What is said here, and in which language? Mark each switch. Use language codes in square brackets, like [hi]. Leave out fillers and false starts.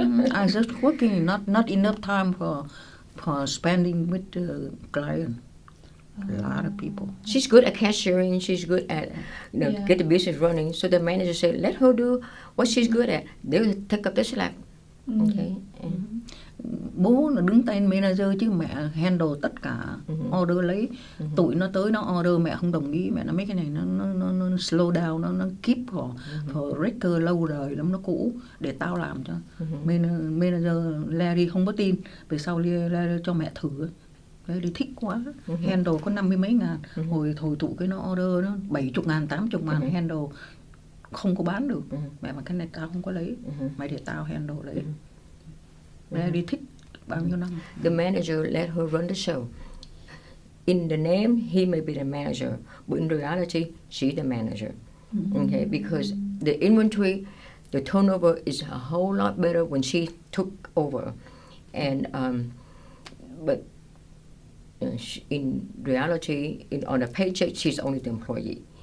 [en] I just working, not enough time for spending with the client. A lot of people. She's good at cashiering. She's good at get the business running. So the manager said, let her do what she's good at. They'll take up the slack. Okay. [vi] Bố là đứng tên manager chứ mẹ handle tất cả order lấy. Tụi nó tới nó order mẹ không đồng ý, mẹ nó mấy cái này nó slow down, nó [en] keep for record [vi] lâu đời lắm, nó cũ để tao làm cho. Manager Larry không có tin, về sau Larry cho mẹ thử. Larry thích quá, handle có 50 mấy ngàn, hồi tụi cái nó order nó 70 ngàn, 80 ngàn handle không có bán được. Mẹ mà cái này tao không có lấy, mày để tao handle lấy. Larry thích bao nhiêu năm. [en] The manager let her run the show. In the name, he may be the manager, but in reality, she's the manager. Okay, because the inventory, the turnover is a whole lot better when she took over, and but in reality, on a paycheck, she's only the employee.